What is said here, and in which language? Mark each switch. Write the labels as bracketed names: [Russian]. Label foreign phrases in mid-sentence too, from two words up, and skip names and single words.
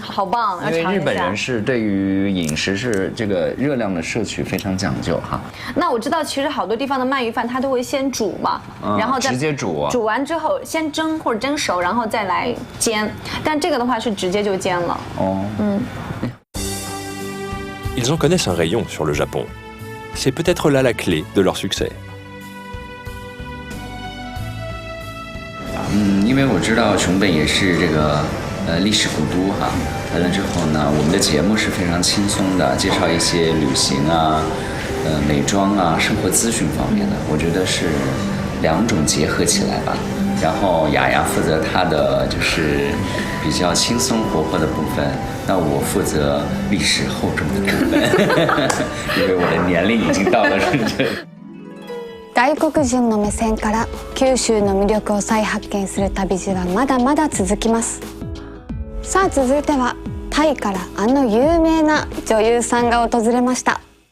[Chinese] 好棒，因为日本人是对于饮食是这个热量的摄取非常讲究哈。那我知道。其实好多地方的鳗鱼饭，它都会先煮嘛，然后再直接煮，煮完之后先蒸或者蒸熟，然后再来煎。但这个的话是直接就煎了。 [French] Ils en connaissent un rayon sur le Japon. C'est peut-être là la clé de leur succès. [Chinese] 因为我知道熊本也是这个历史古都哈。完了之后呢，我们的节目是非常轻松的，介绍一些旅行啊。美妆啊，生活咨询方面的，我觉得是两种结合起来吧。然后雅雅负责她的就是比较轻松活泼的部分，那我负责历史厚重的部分，因为我的年龄已经到了这。 [Japanese] 外国人の目線から九州の魅力を再発見する旅路はまだまだ続きます。さあ続いてはタイからあの有名な女優さんが訪れました。